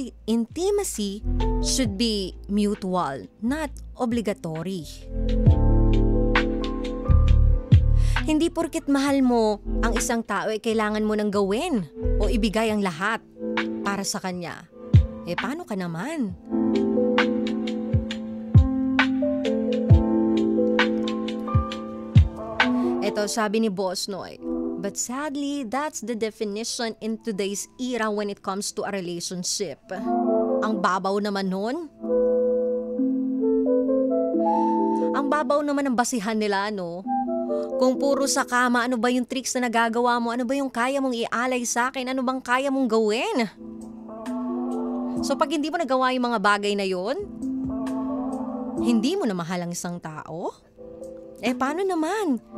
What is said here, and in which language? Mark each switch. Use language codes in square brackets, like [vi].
[en] Intimacy should be mutual, not obligatory. [tl] Hindi porket mahal mo ang isang tao kailangan mo nang gawin o ibigay ang lahat para sa kanya. Paano ka naman? Ito, sabi ni Boss Noy, [en] but sadly, that's the definition in today's era when it comes to a relationship. [tl] Ang babaw naman nun. Ang babaw naman ng basihan nila, no? Kung puro sa kama, ano ba yung tricks na nagagawa mo? Ano ba yung kaya mong ialay sa akin? Ano bang kaya mong gawin? So pag hindi mo nagawa yung mga bagay na yon, hindi mo na mahal ang isang tao? Paano naman?